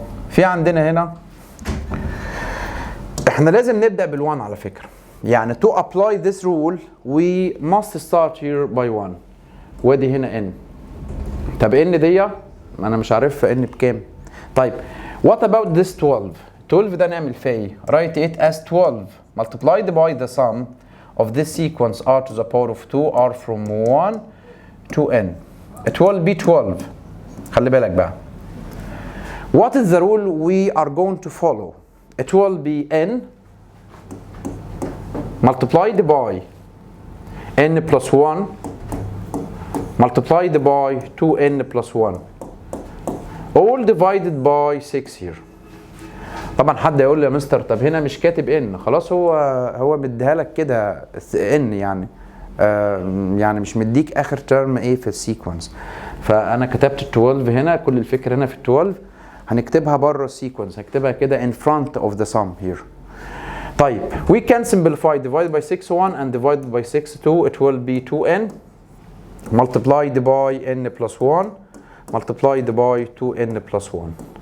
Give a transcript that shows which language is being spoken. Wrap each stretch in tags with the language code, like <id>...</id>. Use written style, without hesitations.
<ar>في عندنا هنا احنا لازم نبدأ بال1 على فكرة. يعني</ar> <en>to apply this rule we must start here by 1.</en> <ar>وادي هنا n. طب n دي انا مش عارف n بكام.</ar> <en>طيب what about this 12? 12</en> <ar>ده نعمل فيها ايه؟</ar> <en>Write it as 12 multiplied by the sum of this sequence r to the power of 2 are from 1 to n. It will be 12.</en> <ar>خلي بالك بقى.</ar> <en>What is the rule we are going to follow? It will be n multiplied by n plus 1 multiplied by 2n plus 1 all divided by 6 here.</en> <ar>طبعا حد يقول لي يا مستر طب هنا مش كاتب n. خلاص هو مديها لك كده n يعني يعني مش مديك اخر ترم ايه في السيكونس. فانا كتبت 12 هنا. كل الفكره هنا في 12 هنكتبها بره السيكونس. هكتبها كده</ar> <en>in front of the sum here.</en> <ar>طيب</ar> <en>we can simplify divide by 6 1 and divided by 6 2. It will be 2n multiplied by n plus 1 multiplied by 2n plus 1.</en>